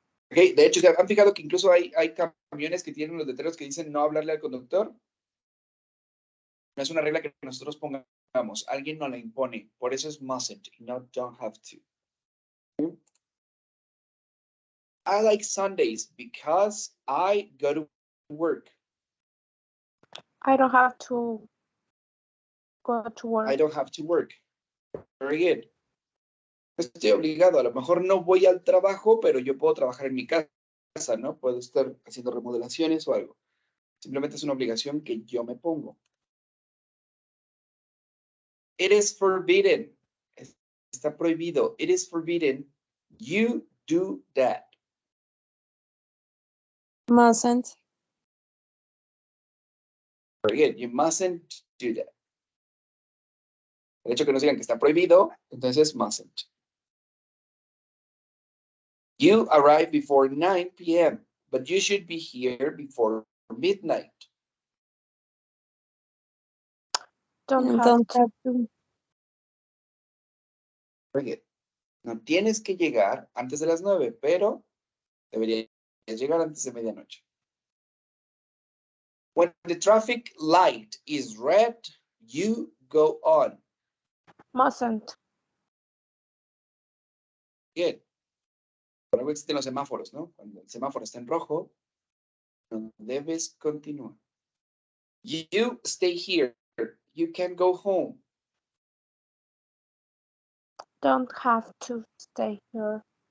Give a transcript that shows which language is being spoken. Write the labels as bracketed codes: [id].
[es] Okay, de hecho, ¿se han fijado que incluso hay camiones que tienen los letreros que dicen no hablarle al conductor? No es una regla que nosotros pongamos. Alguien nos la impone. Por eso es mustn't y no don't have to. [en] I like Sundays because I go to work. I don't have to go to work. I don't have to work. Very good. [es] No estoy obligado. A lo mejor no voy al trabajo, pero yo puedo trabajar en mi casa, ¿no? Puedo estar haciendo remodelaciones o algo. Simplemente es una obligación que yo me pongo. [en] It is forbidden. [es] Está prohibido. [en] It is forbidden. You do that. Mustn't. Very good. You mustn't do that. [es] El hecho que nos digan que está prohibido, entonces mustn't. [en] You arrive before 9 p.m., but you should be here before midnight. Don't have Don't to. have to. Very good. [es] No tienes que llegar antes de las 9, pero deberías llegar antes de medianoche. [en] When the traffic light is red, you go on. Mustn't. Good. [es] Por algo existen los semáforos, ¿no? Cuando el semáforo está en rojo, no debes continuar. [en] You stay here. You can go home. Don't have to stay here.